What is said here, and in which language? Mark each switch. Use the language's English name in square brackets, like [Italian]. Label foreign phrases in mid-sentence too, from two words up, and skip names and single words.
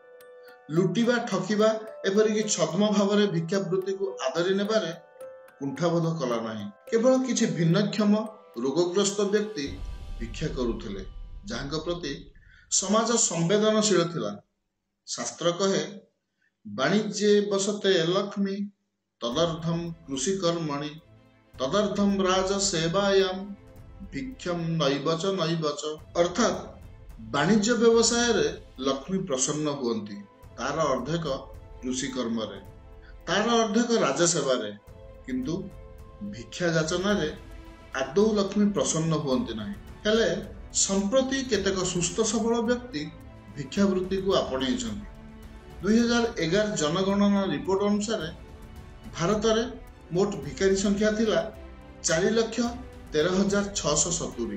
[Odia] ଲୁଟିବା ଠକିବା ଏପରିକ ଛଦ୍ମ ଭାବ ମେଁ ଭିକ୍ଷାବୃତ୍ତି କୋ ଆଦରୀ ନେବାରେ କୁଣ୍ଠାବୋଧ କଲା ନହୀଁ। କେବଳ କିଛି ଭିନ୍ନକ୍ଷମ ରୋଗଗ୍ରସ୍ତ ବ୍ୟକ୍ତି ଭିକ୍ଷା କରୁଥିଲେ ଜହାଁ ପ୍ରତି ସମାଜ ସମ୍ବେଦନଶୀଳ ଥିଲା। ଶାସ୍ତ୍ର କହେ [Sanskrit] वाणिज्ये बसते लक्ष्मी तदर्थम कृषि कर्मणि तदर्थम राज सेवायाम भिक्षम नैवच नैवच। [Odia] ଅର୍ଥାତ ବାଣିଜ୍ୟ ବ୍ୟବସାୟ ରେ ଲକ୍ଷ୍ମୀ ପ୍ରସନ୍ନ ହୁଅନ୍ତୀ ତାର ଅର୍ଦ୍ଧେକ କୃଷି କର୍ମ ରେ ତାର ଅର୍ଦ୍ଧେକ ରାଜ ସେବା ରେ, କିନ୍ତୁ ଭିକ୍ଷା ଯାଚନା ରେ ଆଦୌ ଲକ୍ଷ୍ମୀ ପ୍ରସନ୍ନ ହୁଅନ୍ତୀ ନହୀଁ। ହେଲେ ସମ୍ପ୍ରତି କେତେକ ସୁସ୍ଥ ସବଳ ବ୍ୟକ୍ତି ଭିକ୍ଷାବୃତ୍ତି କୋ ଆପଣେଇଛନ୍ତୀ। 2011 ଜନଗଣନା ରିପୋର୍ଟ ଅନୁସାର ଭାରତ ରେ ମୋଟ ଭିଖାରୀ ସଂଖ୍ୟା ଥିଲା 4,13,670।